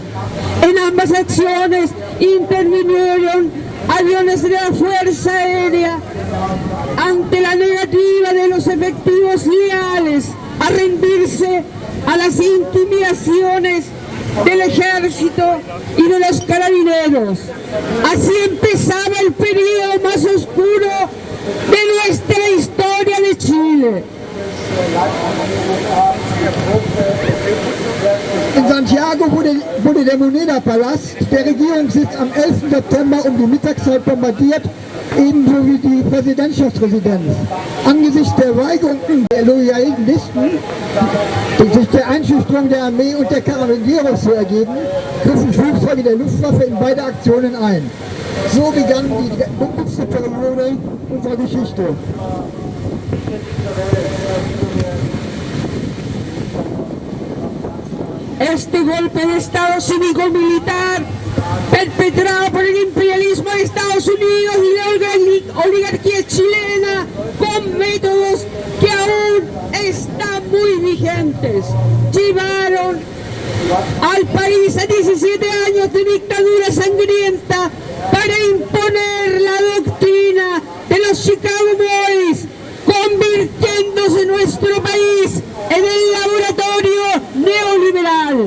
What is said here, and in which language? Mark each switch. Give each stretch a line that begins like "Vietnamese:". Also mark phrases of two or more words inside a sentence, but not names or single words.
Spanish: En ambas acciones intervinieron aviones de la Fuerza Aérea ante la negativa de los efectivos leales a rendirse a las intimidaciones del ejército y de los carabineros. Así empezaba el periodo más oscuro de nuestra historia de Chile.
German: In Santiago wurde der Moneda-Palast, der Regierungssitz, am 11. September um die Mittagszeit bombardiert, ebenso wie die Präsidentschaftsresidenz. Angesichts der Weigerungen der Loyalisten, sich der Einschüchterung der Armee und der Carabineros zu ergeben, griffen Flugzeuge der Luftwaffe in beide Aktionen ein. So begann die dunkelste Periode unserer Geschichte.
Spanish: este golpe de Estado cívico-militar perpetrado por el imperialismo de Estados Unidos y la oligarquía chilena con métodos que aún están muy vigentes. Llevaron al país a 17 años de dictadura sangrienta para imponer la doctrina de los Chicago Boys, convirtiéndose nuestro país en el laboratorio neoliberal.